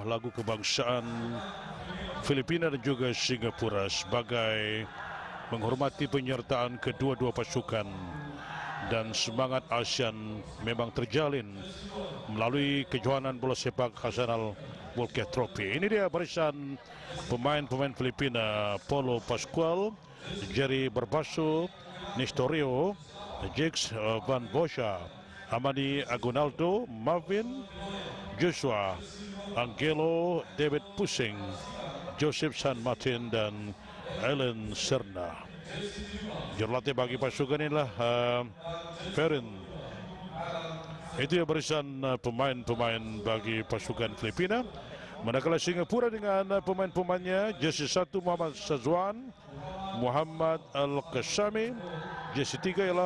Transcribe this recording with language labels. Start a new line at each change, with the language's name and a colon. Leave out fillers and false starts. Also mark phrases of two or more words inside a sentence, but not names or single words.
Malay: lagu kebangsaan Filipina dan juga Singapura sebagai menghormati penyertaan kedua-dua pasukan, dan semangat ASEAN memang terjalin melalui kejuaraan bola sepak Hasan Al-Bulkiah Trophy. Ini dia barisan pemain-pemain Filipina: Paulo Pascual, Jerry Barbaso, Nestorio, Jix Van Bosha, Amani Agunaldo, Marvin, Joshua, Angelo David Pusing, Joseph San Martin dan Alan Serna. Jurulatih bagi pasukan inilah Ferin. Itu ya barisan pemain-pemain bagi pasukan Filipina. Manakala Singapura dengan pemain-pemainnya, jersey 1 Muhammad Sazwan, Muhammad Al-Qasami, jersey 3 ialah